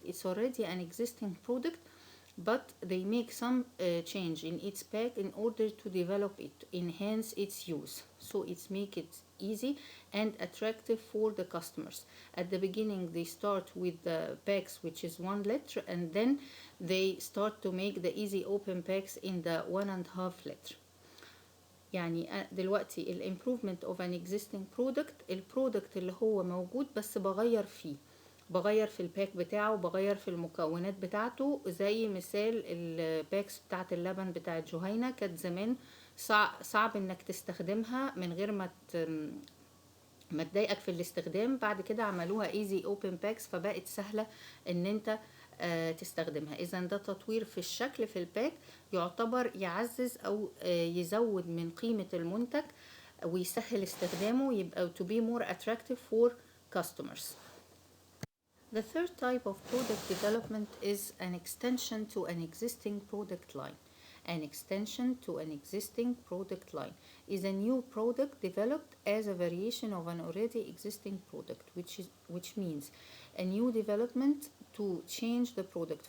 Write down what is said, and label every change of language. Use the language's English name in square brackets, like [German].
[English] It's already an existing product, but they make some change in its pack in order to develop it, enhance its use. So it's make it easy and attractive for the customers. At the beginning, they start with the packs which is 1 liter, and then they start to make the easy open packs in the 1.5 liter. [Arabic] يعني دلوقتي [English] الامبروفمنت of an existing product, [Arabic] البرودكت اللي هو موجود بس بغير فيه، بغير في الباك بتاعه، بغير في المكونات بتاعته. زي مثال الباكس بتاعت اللبن بتاعت جهينة كانت زمان صعب انك تستخدمها من غير ما تضايقك في الاستخدام. بعد كده عملوها ايزي اوبن باكس فبقت سهلة ان انت تستخدمها. اذا ده تطوير في الشكل في الباك يعتبر يعزز او يزود من قيمة المنتج ويسهل استخدامه، يبقى [English] to be more attractive for customers. The third type of product development is an extension to an existing product line. An extension to an existing product line is a new product developed as a variation of an already existing product, which means a new development to change the product.